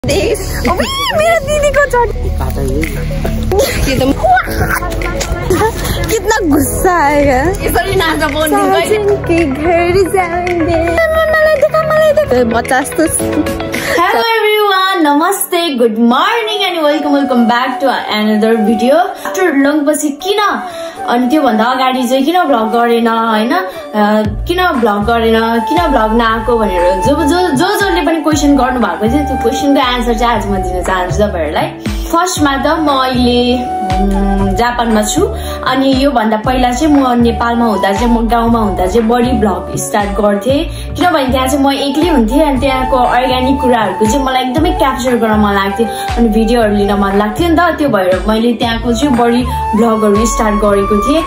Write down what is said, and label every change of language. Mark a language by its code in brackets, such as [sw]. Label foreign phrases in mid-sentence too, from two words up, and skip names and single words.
[ne] मेरो दिदीको [hi] कितना गुस्सा आएगा [ne] यसरी नाच्न बोल्नु [hi] के घर जाएंगे [en] Hello everyone, namaste, good morning and welcome back to another video. After long [ne] पछि किन अनि त्यो भन्दा अगाडि चाहिँ किन भ्लग गरेन हैन किन भ्लग नआको भनेर जसले पनि क्वेशन गर्नु भएको थियो त्यो [en] questionको answer [ne] चाहिँ आज म दिन चाहन्छु तपाईहरुलाई। फर्स्टमा त म अहिले जापानमा छु अनि यो भन्दा पहिला चाहिँ म नेपालमा हुँदा चाहिँ म गाउँमा हुँदा चाहिँ बढी [en] vlog start [ne] गर्थे किनभने त्यहाँ चाहिँ म एक्लै हुन्थे अनि त्यहाँको अर्ग्यानिक कुराहरुको चाहिँ मलाई एकदमै क्याप्चर गर्न मन लाग्थ्यो अनि भिडियोहरु लिन मन लाग्थ्यो नि त त्यो भएर मैले त्यहाँको चाहिँ बढी [en] vlogहरु start [ne] गरेको थिएँ।